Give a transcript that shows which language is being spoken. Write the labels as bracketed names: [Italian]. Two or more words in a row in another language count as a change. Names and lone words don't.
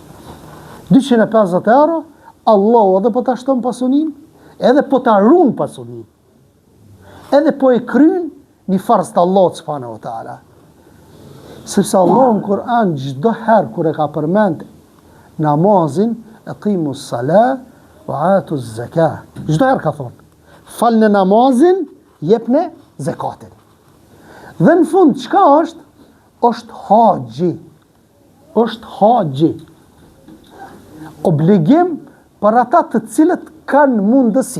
[Albanian] 250 euro, Allah edhe po ta shton pasunin, edhe po ta run pasunin, edhe po e kryn një farz të Allah [Arabic] سبحانه وتعالى. [Albanian] Sepse Allah në Kur'an çdo herë kur e ka përmend namazin, [Arabic] أقيموا الصلاة وآتوا الزكاة. [Albanian] Çdo herë ka thonë, falni namazin, jepni zakatin. Dhe në fund çka është? Është haxhi. Është haxhi. Obligim për ata të cilët kanë mundësi.